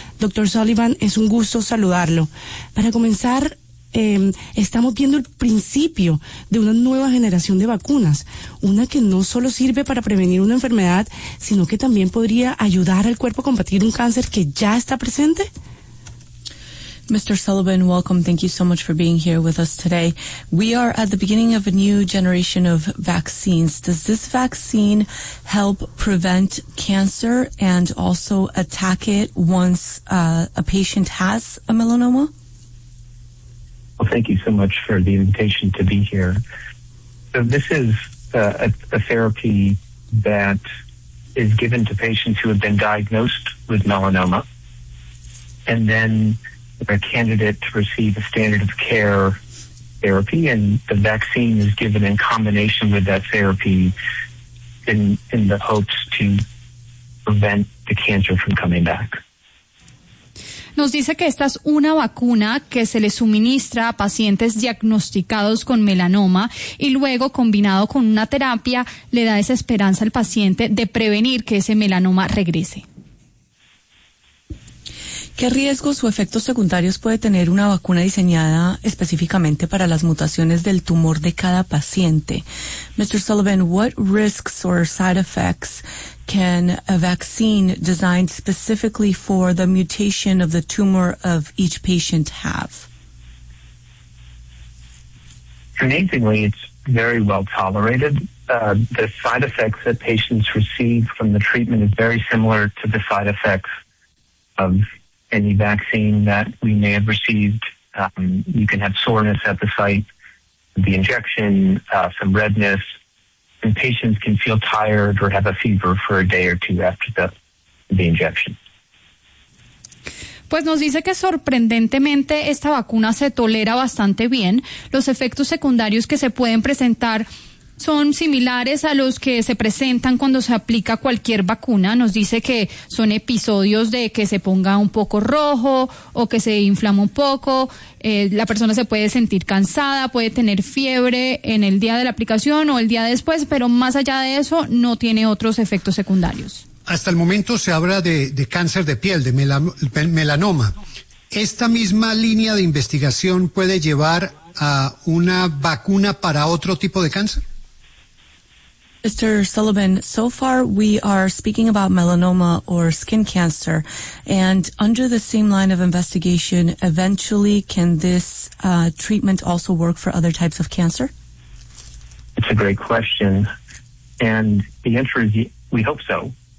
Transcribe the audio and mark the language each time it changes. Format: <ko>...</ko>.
<es>Doctor Sullivan, es un gusto saludarlo. Para comenzar, estamos viendo el principio de una nueva generación de vacunas, una que no solo sirve para prevenir una enfermedad, sino que también podría ayudar al cuerpo a combatir un cáncer que ya está presente.</es> <en>Mr. Sullivan, welcome. Thank you so much for being here with us today. We are at the beginning of a new generation of vaccines. Does this vaccine help prevent cancer and also attack it once a patient has a melanoma? Well, thank you so much for the invitation to be here. So this is a therapy that is given to patients who have been diagnosed with melanoma, and then a candidate to receive a standard of care therapy, and the vaccine is given in combination with that therapy in the hopes to prevent the cancer from coming back.</en> <es>Nos dice que esta es una vacuna que se le suministra a pacientes diagnosticados con melanoma y luego, combinado con una terapia, le da esa esperanza al paciente de prevenir que ese melanoma regrese. ¿Qué riesgos o efectos secundarios puede tener una vacuna diseñada específicamente para las mutaciones del tumor de cada paciente?</es> <en>Mr. Sullivan, what risks or side effects can a vaccine designed specifically for the mutation of the tumor of each patient have? Amazingly, it's very well tolerated. The side effects that patients receive from the treatment is very similar to the side effects of any vaccine that we may have received. You can have soreness at the site of the injection, some redness, and patients can feel tired or have a fever for a day or two after the injection.</en> <es>Pues nos dice que sorprendentemente esta vacuna se tolera bastante bien. Los efectos secundarios que se pueden presentar son similares a los que se presentan cuando se aplica cualquier vacuna. Nos dice que son episodios de que se ponga un poco rojo o que se inflama un poco. La persona se puede sentir cansada, puede tener fiebre en el día de la aplicación o el día después, pero más allá de eso, no tiene otros efectos secundarios. Hasta el momento se habla de cáncer de piel, de melanoma. ¿Esta misma línea de investigación puede llevar a una vacuna para otro tipo de cáncer?</es> <en>Mr. Sullivan, so far we are speaking about melanoma or skin cancer, and under the same line of investigation, eventually can this treatment also work for other types of cancer? It's a great question, and the answer is we hope so.</en>